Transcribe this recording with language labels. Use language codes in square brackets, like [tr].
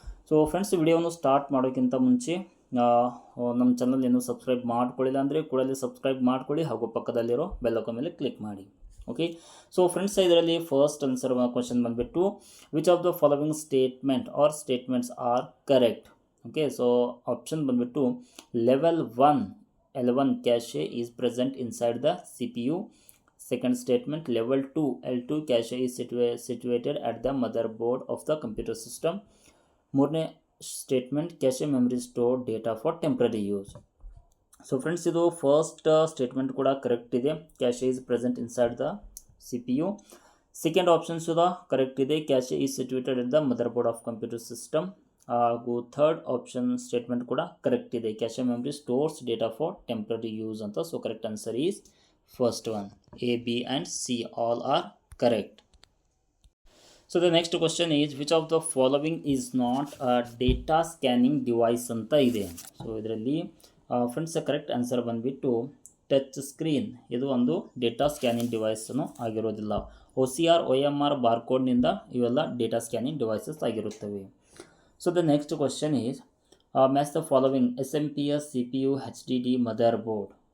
[kn] So friends, ವಿಡಿಯೋವನ್ನು start ಮಾಡೋಕ್ಕಿಂತ ಮುಂಚೆ ನಮ್ಮ ಚಾನಲ್ ಏನು ಸಬ್ಸ್ಕ್ರೈಬ್ ಮಾಡ್ಕೊಳ್ಳಿಲ್ಲ ಅಂದರೆ ಕೂಡಲೇ ಸಬ್ಸ್ಕ್ರೈಬ್ ಮಾಡ್ಕೊಳ್ಳಿ ಹಾಗೂ ಪಕ್ಕದಲ್ಲಿರೋ ಬೆಲ್ ಐಕಾನ್ ಮೇಲೆ ಕ್ಲಿಕ್ ಮಾಡಿ. [en] Okay, so friends, ಇದರಲ್ಲಿ first answer question ಬಂದುಬಿಟ್ಟು which of the following statement are statements are correct. Okay, so option ಬಂದುಬಿಟ್ಟು level 1 L1 cache is present inside the CPU. Second statement, level 2 L2 cache is situated at the motherboard of the computer system. ಮೂರನೇ statement, cache memory store data for temporary use. So friends, ಇದು first statement ಕೂಡ correct ಇದೆ, cache is present inside the CPU. Second option ಸುದ correct ಇದೆ, cache is situated in the motherboard of computer system. ಹಾಗೂ third option statement ಕೂಡ correct ಇದೆ, cache memory stores data for temporary use ಅಂತ. So correct answer is first one, A, B and C all are correct. So the next question is which of the following is not a data scanning device [kn] ಅಂತ ಇದೆ. [en] So ಇದರಲ್ಲಿ friends correct answer ಬಂದುಬಿಟ್ಟು touch screen. [kn] ಇದು ಒಂದು data scanning ಡಿವೈಸನ್ನು ಆಗಿರೋದಿಲ್ಲ. OCR OMR ಬಾರ್ಕೋಡ್ನಿಂದ ಇವೆಲ್ಲ data scanning devices ಆಗಿರುತ್ತವೆ. [en] So the next question is match the following SMPS CPU HDD motherboard.